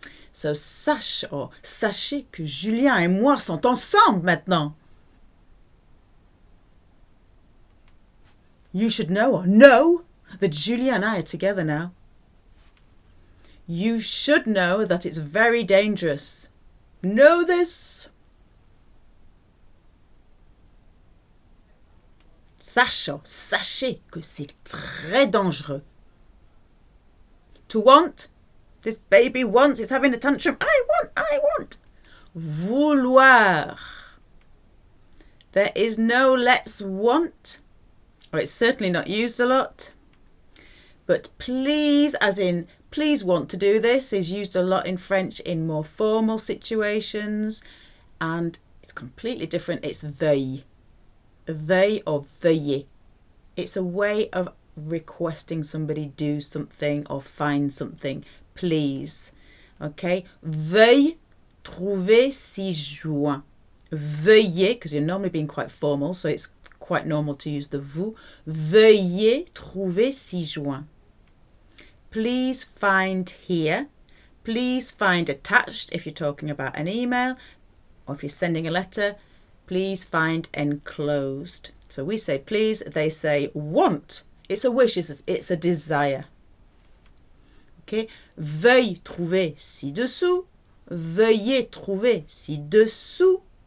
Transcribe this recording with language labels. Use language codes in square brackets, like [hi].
[fr] So sache or sachez que Julien et moi sont ensemble maintenant. [en] You should know or know that Julien and I are together now. You should know that it's very dangerous. Know this. [fr] Sache, sachez que c'est très dangereux. [en] To want, this baby wants, it's having a tantrum. I want. Vouloir. There is no let's want, or it's certainly not used a lot. But please, as in please want to do this, is used a lot in French in more formal situations, and it's completely different. It's veuille. Veuille or veuillez. It's a way of requesting somebody do something or find something. Please. Okay? [fr] Veuille trouver 6 juin. [en] Veuillez, because you're normally being quite formal, so it's quite normal to use the vous. [fr] Veuillez trouver 6 juin. [en] Please find here. Please find attached if you're talking about an email, or if you're sending a letter. Please find enclosed. So we say please, they say want. It's a wish, it's a desire. Okay? [fr] Veuille trouver ci-dessous. Veuillez trouver ci-dessous.